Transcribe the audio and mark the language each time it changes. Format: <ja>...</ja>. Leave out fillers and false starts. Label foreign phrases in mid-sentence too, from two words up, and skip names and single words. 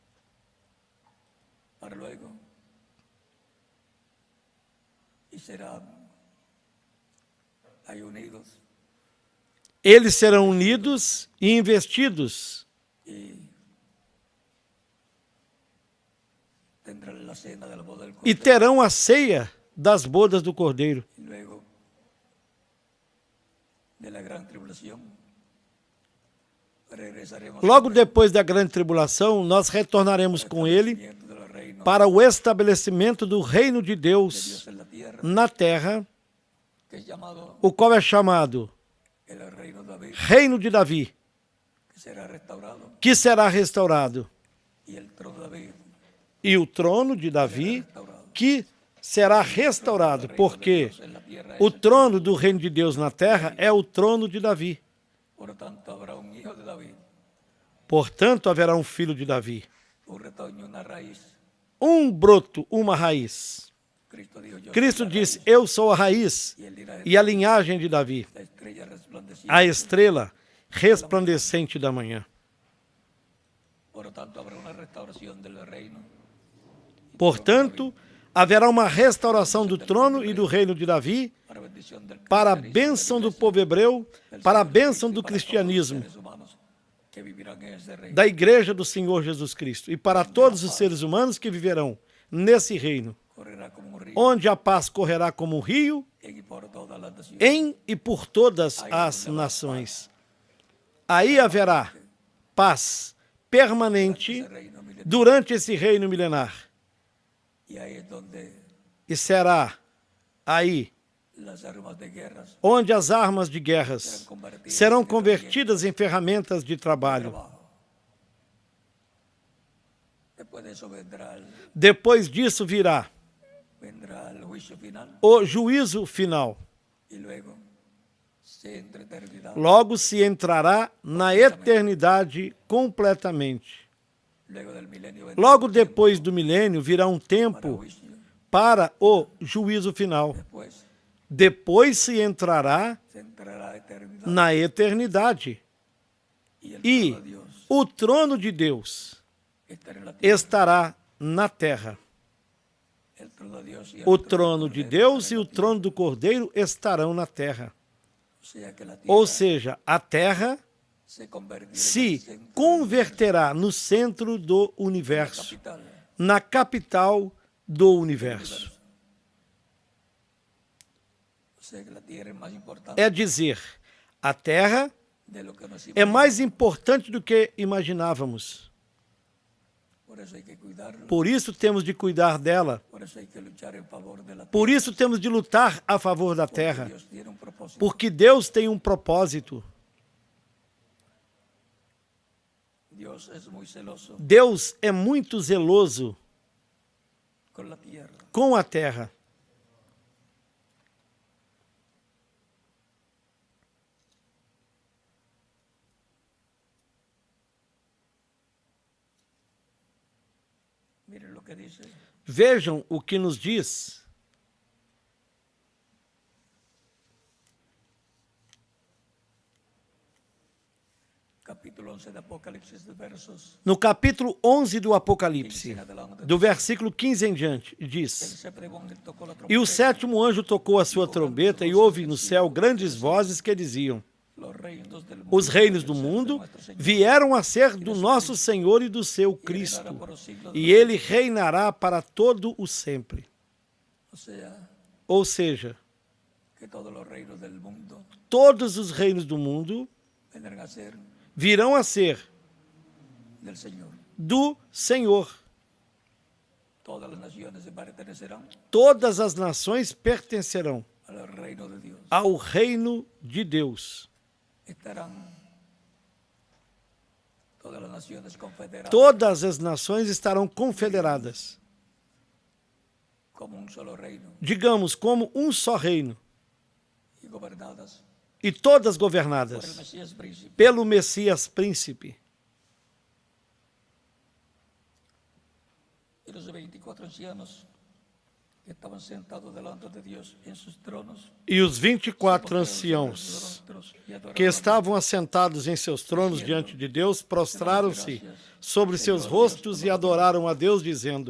<pt>Eles serão unidos e investidos. E terão a ceia das bodas do Cordeiro.</pt> <es>Y luego de la gran tribulación, regresaremos</es> <pt>Logo depois da grande tribulação, nós retornaremos com ele</pt> <es>del reino</es> <pt>para o estabelecimento do reino de de Deus</pt> <es>Dios en la tierra,</es> <pt>na terra,</pt> <es>que es llamado</es> <pt>o qual é chamado</pt> <es>el reino de David,</es> <pt>Reino de Davi,</pt> <es>que será restaurado,</es> <pt>que será restaurado,</pt> <es>y el trono de David</es> <pt>e o trono de Davi,</pt> <es>restaurado.</es> <pt>que será restaurado, porque</pt> <es>Dios en la tierra</es> <pt>o</pt> <es>es,</es> <pt>trono do reino de Deus na terra é o trono de Davi.</pt> <es>por tanto habrá un hijo de David,</es> <pt>Portanto, haverá um filho de Davi,</pt> <es>un retoño, una raíz.</es> <pt>um broto, uma raiz.</pt> <es>Cristo dijo, yo</es> <pt>Cristo</pt> <es>soy la</es> <pt>disse,</pt> <es>raíz,</es> <pt>eu sou a raiz</pt> <es>y él dirá,</es> <pt>e a linhagem de Davi,</pt> <es>la estrella resplandeciente.</es> <pt>a estrela resplandecente da manhã.</pt> <es>Por tanto habrá una restauración del reino.</es> <pt>Portanto, haverá uma restauração do trono e do reino de Davi</pt> <es>Para bendición del</es> <pt>para a</pt> <es>cristianismo,</es> <pt>bênção do povo hebreu, para a bênção do cristianismo,</pt> <es>seres humanos que vivirán en ese reino.</es> <pt>da igreja do Senhor Jesus Cristo e para todos os seres humanos que viverão nesse reino,</pt> <es>Correrá como un río</es> <pt>onde a paz correrá como um rio</pt> <es>en y por todas las naciones.</es> <pt>em e por todas as nações. Aí haverá paz permanente</pt> <es>Ese reino milenario.</es> <pt>durante esse reino milenar.</pt> <es>Y ahí es donde</es> <pt>E será aí</pt> <es>las armas de guerras</es> <pt>onde as armas de guerras serão convertidas em ferramentas de trabalho.</pt> <es>trabajo. Después de eso</es> <pt>Depois disso virá</pt> <es>vendrá el juicio final</es> <pt>o juízo final.</pt> <es>y luego se entra eternidad.</es> <pt>Logo se entrará na eternidade completamente.</pt> <es>Luego del milenio vendrá</es> <pt>Logo</pt> <es>un tiempo</es> <pt>depois do milênio virá um</pt> <es>para</es> <pt>tempo</pt> <es>juicio.</es> <pt>para o juízo final.</pt> <es>Después</es> <pt>Depois se entrará</pt> <es>se entrará a eternidad</es> <pt>na eternidade.</pt> <es>y el</es> <pt>E</pt> <es>trono de Dios</es> <pt>o trono de Deus</pt> <es>estará en la tierra.</es> <pt>estará na terra.</pt> <es>El trono de Dios y el</es> <pt>O</pt> <es>trono</es> <pt>trono</pt> <es>del</es> <pt>de</pt> <es>Cordero</es> <pt>Deus e</pt> <es>estarán</es> <pt>o</pt> <es>en la</es> <pt>trono do Cordeiro estarão na terra.</pt> <es>tierra. O sea que la</es> <pt>Ou</pt> <es>tierra</es> <pt>seja, a terra</pt> <es>se convertirá en el</es> <pt>se</pt> <es>centro</es> <pt>converterá no centro do</pt> <es>de la</es> <pt>universo,</pt> <es>capital.</es> <pt>na capital do universo.</pt> <es>O sea que la tierra es más importante</es> <pt>É dizer, a terra</pt> <es>de lo que nos</es> <pt>é mais importante do que imaginávamos.</pt> <es>Por eso hay que cuidarlo.</es> <pt>Por isso temos de cuidar dela.</pt> <es>Por eso hay que luchar en favor de la</es> <pt>Por</pt> <es>tierra.</es> <pt>isso temos de lutar a favor da</pt> <es>Porque</es> <pt>terra.</pt> <es>Dios tiene un propósito.</es> <pt>Porque Deus tem um propósito.</pt> <es>Dios es muy celoso</es> <pt>Deus é muito zeloso</pt> <es>con la tierra.</es> <pt>com a terra.</pt> <es>Miren lo que dice</es> <pt>Vejam o que nos diz</pt> <es>capítulo 11 de Apocalipsis, de versos no capítulo 11 do 15</es> <pt>Apocalipse,</pt> <es>en adelante.</es> <pt>do versículo 15 em diante,</pt> <es>El</es> <pt>diz:</pt> <es>séptimo ángel tocó la</es> <pt>E o</pt> <es>trompeta.</es> <pt>sétimo anjo tocou a sua trombeta e houve no céu grandes vozes que diziam:</pt> <es>Los reinos del mundo</es> <pt>Os reinos do</pt> <es>deben ser de</es> <pt>mundo</pt> <es>nuestro Señor,</es> <pt>vieram a ser do nosso Senhor e do seu</pt> <es>y reinará</es> <pt>Cristo,</pt> <es>por los siglos de</es> <pt>e</pt> <es>los</es> <pt>ele reinará para todo o sempre.</pt> <es>siglos. O sea,</es> <pt>Ou seja,</pt> <es>que todos los reinos del mundo</es> <pt>todos os reinos do mundo</pt> <es>vendrán a ser</es> <pt>virão a ser</pt> <es>del Señor.</es> <pt>do Senhor.</pt> <es>Todas las naciones se pertenecerán</es> <pt>Todas as nações pertencerão</pt> <es>al reino de Dios.</es> <pt>ao reino de Deus.</pt> <es>Estarán todas las naciones confederadas</es> <pt>Todas as nações estarão confederadas,</pt> <es>como un solo reino</es> <pt>digamos, como um só reino,</pt> <es>y gobernadas</es> <pt>e todas</pt> <es>por el</es> <pt>governadas</pt> <es>Mesías príncipe.</es> <pt>pelo Messias príncipe.</pt> <es>Y los 24 ancianos que estaban sentados delante de Dios en sus tronos,</es> <pt>E os 24</pt> <es>postraron sobre</es> <pt>anciãos</pt> <es>sus rostros y adoraron</es> <pt>que</pt> <es>a</es> <pt>estavam assentados em seus tronos diante de Deus prostraram-se sobre seus rostos e adoraram a Deus, dizendo:</pt>